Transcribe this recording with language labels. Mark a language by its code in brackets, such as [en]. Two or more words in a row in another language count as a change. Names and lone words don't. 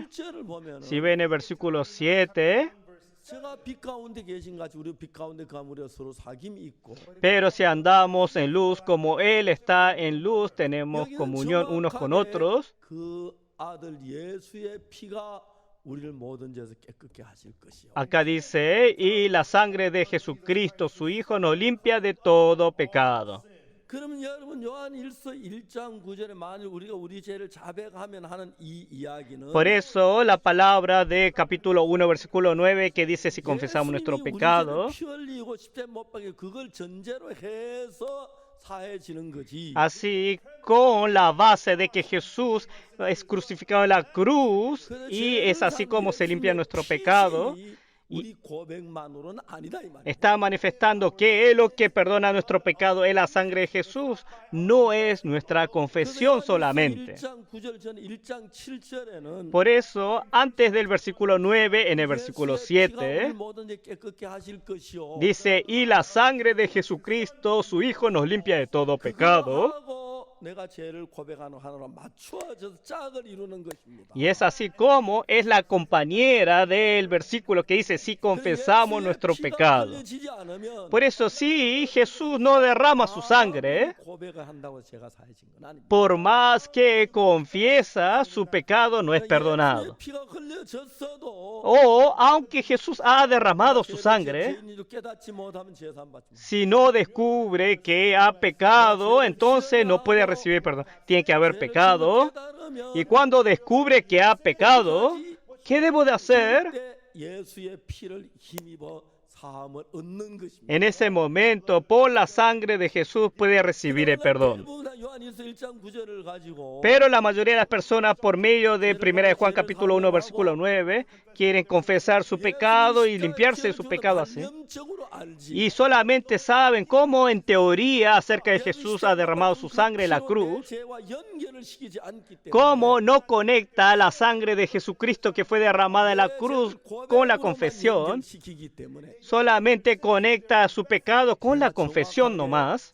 [es] Si ven el versículo 7, pero si andamos en luz como Él está en luz, tenemos comunión unos con otros. Acá dice, y la sangre de Jesucristo, su Hijo, nos limpia de todo pecado. [ko] 그러면 여러분 요한일서 1장 9절에 만일 우리가 우리 죄를 자백하면 하는 이 이야기는 [es] Por eso la palabra de capítulo 1, versículo 9, que dice si confesamos nuestro [ko] 예수님이 우리 죄를 [es] pecado, [ko] 피 흘리고 십자가에 못 박혀 그걸 전제로 해서 사해지는 거지. [es] así con la base de que Jesús es crucificado en la cruz y es así como se limpia nuestro pecado, [ko] 우리 고백만으로는 아니다 이 말이야. [es] está manifestando que lo que perdona nuestro pecado es la sangre de Jesús, no es nuestra confesión solamente. [ko] 1장 9절 전에 1장 7절에는 [es] Por eso, antes del versículo 9, en el versículo 7, dice, y la sangre de Jesucristo, su Hijo, nos limpia de todo pecado. [ko] 내가 죄를 고백하는 하나로 맞추어져서 짝을 이루는 것입니다. [es] Y es así como es la compañera del versículo que dice, si confesamos nuestro pecado. [ko] 흘려지지 않으면 [es] Por eso, si Jesús no derrama su sangre, [ko] 고백을 한다고 죄가 사해진 건 아닙니다. [es] por más que confiesa, su pecado no es perdonado. [ko] 예수의 피가 흘려졌어도 [es] O, aunque Jesús ha derramado su sangre, [ko] 죄인으로 깨닫지 못하면 죄 사함 받지 못. [es] si no descubre que ha pecado, entonces no puede recibir perdón. Tiene que haber pecado. Y cuando descubre que ha pecado, ¿qué debo de hacer? [ko] 예수의 피를 힘입어 사함을 얻는 것입니다. [es] En ese momento, por la sangre de Jesús puede recibir el perdón. [ko] 요한일서 1장 9절을 가지고 [es] Pero la mayoría de las personas, por medio de 1 de Juan capítulo 1, versículo 9, quieren confesar su pecado y limpiarse de su pecado así. Y solamente saben cómo en teoría acerca de Jesús ha derramado su sangre en la cruz, cómo no conecta la sangre de Jesucristo que fue derramada en la cruz con la confesión, solamente conecta su pecado con la confesión nomás.